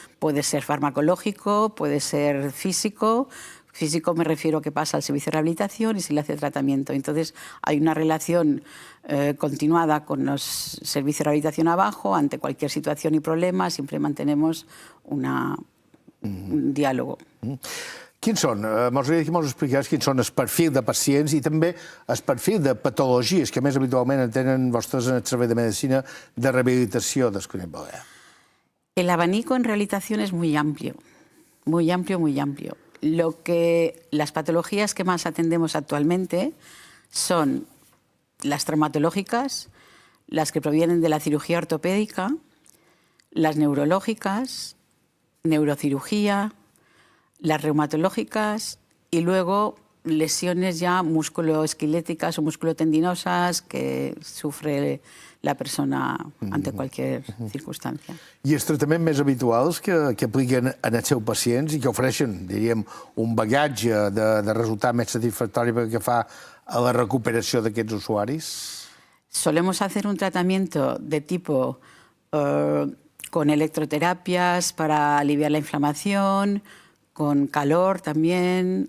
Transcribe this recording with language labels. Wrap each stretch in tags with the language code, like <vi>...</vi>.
<es>Puede ser farmacológico, puede ser físico. Físico me refiero que pasa al servicio de rehabilitación y se le hace tratamiento. Entonces hay una relación continuada con los servicios de rehabilitación abajo. Ante cualquier situación y problema siempre mantenemos una un diálogo.</es> <ca>Quins són, m'agradaria que mos expliqués quins són els perfils de pacients i també el perfil de patologies que més habitualment tenen vostres en el servei de medicina de rehabilitació del Cunit Balear.</ca> <es>El abanico en rehabilitación es muy amplio, muy amplio, muy amplio. Las patologías que más atendemos actualmente son las traumatológicas, las que provienen de la cirugía ortopédica, las neurológicas, neurocirugía, las reumatológicas y luego lesiones ya musculoesqueléticas o musculotendinosas que sufre la persona ante cualquier circunstancia.</es> <ca>I els tractaments més habituals que apliquen en els seus pacients i que ofereixen, diríem, un bagatge de resultat més satisfactori pel que fa a la recuperació d'aquests usuaris?</ca> <es>Solemos hacer un tratamiento de tipo con electroterapias para aliviar la inflamación, con calor también.</es>